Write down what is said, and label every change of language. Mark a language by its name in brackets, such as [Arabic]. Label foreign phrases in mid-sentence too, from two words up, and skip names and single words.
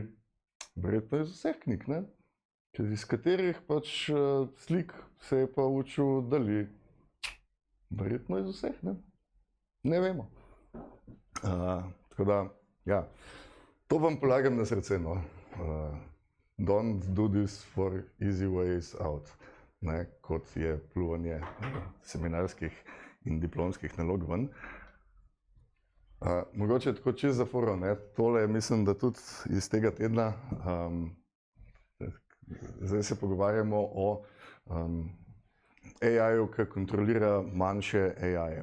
[Slovenian] Verjetno iz vseh knjig, ne? Iz katerih pač slik se je pa učil Dali. Verjetno iz vseh, ne? Ne vemo. Tako da, ja, to vam polagam na srce, no. [English] Don't do this for easy ways out, [Slovenian] ne? Kot je pljuvanje seminarskih in diplomskih nalog ven. Mogoče tako čez za foro, tole mislim, da tudi iz tega tedna, zdaj se pogovarjamo o AI-ju, ki kontrolira manjše AI-je.